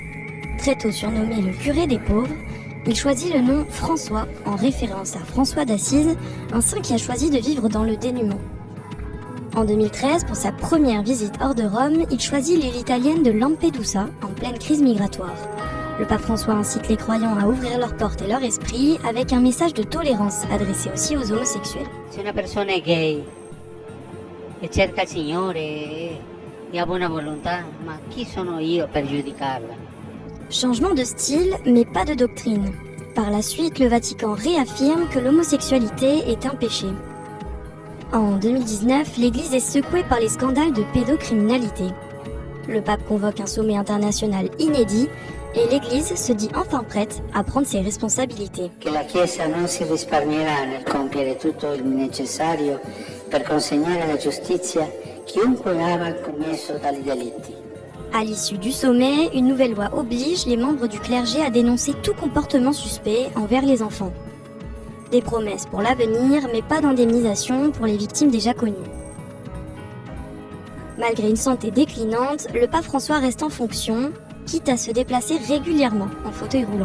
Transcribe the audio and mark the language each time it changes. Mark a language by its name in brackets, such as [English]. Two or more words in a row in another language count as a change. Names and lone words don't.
[French] Très tôt surnommé le curé des pauvres, il choisit le nom François en référence à François d'Assise, un saint qui a choisi de vivre dans le dénuement. En 2013, pour sa première visite hors de Rome, il choisit l'île italienne de Lampedusa en pleine crise migratoire. Le pape François incite les croyants à ouvrir leurs portes et leur esprit avec un message de tolérance adressé aussi aux homosexuels. [Italian] Se una persona è gay e cerca il Signore e ha buona volontà, ma chi sono io per giudicarla? [French] Changement de style, mais pas de doctrine. Par la suite, le Vatican réaffirme que l'homosexualité est un péché. En 2019, l'Église est secouée par les scandales de pédocriminalité. Le pape convoque un sommet international inédit et l'Église se dit enfin prête à prendre ses responsabilités. [Italian] Che la Chiesa non si risparmierà nel compiere tutto il necessario per consegnare alla giustizia chiunque abbia commesso tali delitti. [French] À l'issue du sommet, une nouvelle loi oblige les membres du clergé à dénoncer tout comportement suspect envers les enfants. Des promesses pour l'avenir, mais pas d'indemnisation pour les victimes déjà connues. Malgré une santé déclinante, le pape François reste en fonction, quitte à se déplacer régulièrement en fauteuil roulant.